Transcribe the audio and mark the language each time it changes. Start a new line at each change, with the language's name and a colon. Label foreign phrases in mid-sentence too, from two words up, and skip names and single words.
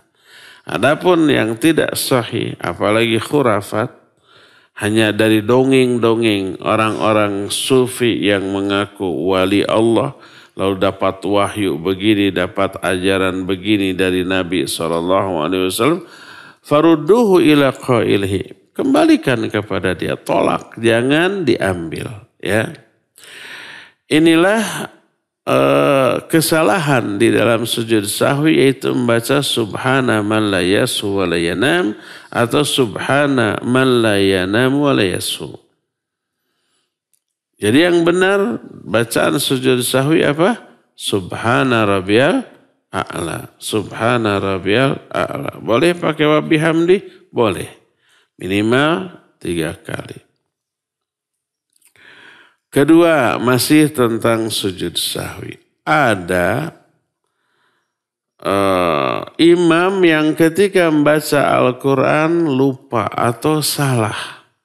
Indonesian: Adapun yang tidak sahih, apalagi khurafat, hanya dari dongeng-dongeng orang-orang sufi yang mengaku wali Allah, lalu dapat wahyu begini, dapat ajaran begini dari Nabi SAW.
Arabic: فردوه إلى قائله.
Indonesian: Kembalikan kepada dia, tolak, jangan diambil. Ya, inilah kesalahan di dalam sujud sahwi, yaitu membaca
Arabic: سبحان من لا يسهو ولا ينام
Indonesian: atau
Arabic: سبحان من لا ينام ولا يسهو.
Indonesian: Jadi yang benar bacaan sujud sahwi apa?
Arabic: سبحان ربي الأعلى. سبحان ربي الأعلى.
Indonesian: Boleh pakai
Arabic: وبحمده?
Indonesian: Boleh. Minimal 3 kali. Kedua, masih tentang sujud sahwi. Ada imam yang ketika membaca Al-Quran lupa atau salah.